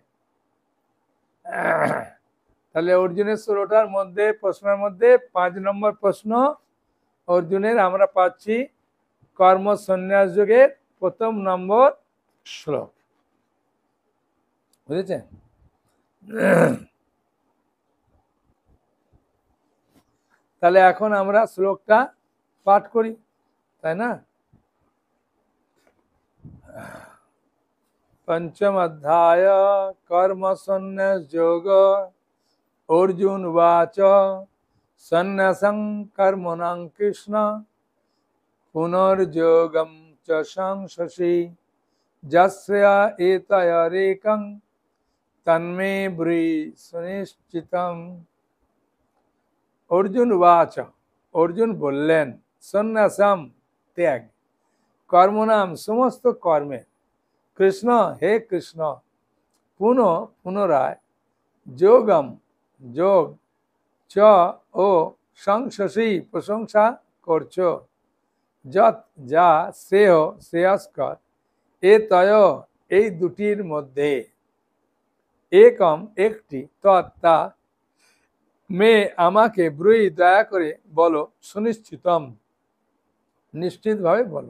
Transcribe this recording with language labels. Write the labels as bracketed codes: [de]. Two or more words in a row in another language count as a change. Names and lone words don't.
[bn] তাহলে অর্জুনের ১৬টার মধ্যে প্রশ্নের মধ্যে ৫ নম্বর প্রশ্ন অর্জুনের আমরা পাচ্ছি কর্ম সন্ন্যাস যোগের প্রথম নম্বর শ্লোক। বুঝেছেন? তাহলে এখন আমরা শ্লোকটা পাঠ করি, তাই না? [sa] पंचम अध्याय कर्म सन्न्यास योग। अर्जुन उवाच सन्न्यासं कर्मणां कृष्ण पुनर्योगं च संशसि यस्य एतयोरेकं तन्मे ब्रूहि सुनिश्चितम्। अर्जुन उवाच, [bn] অর্জুন বলেন [sa] सन्न्यासम त्याग, कर्मणाम [bn] সমস্ত কর্মে, [sa] कृष्ण हे कृष्ण, पुनः पुनराय, योगम [bn] যোগ, চ ও সংশসি প্রশংসা করছো, যত যা শ্রেয় শ্রেয়স্কর, এ তয় এই দুটির মধ্যে, একম একটি, তত্তা মে আমাকে ব্রুহি দয়া করে বলো, সুনিশ্চিতম নিশ্চিতভাবে বলো।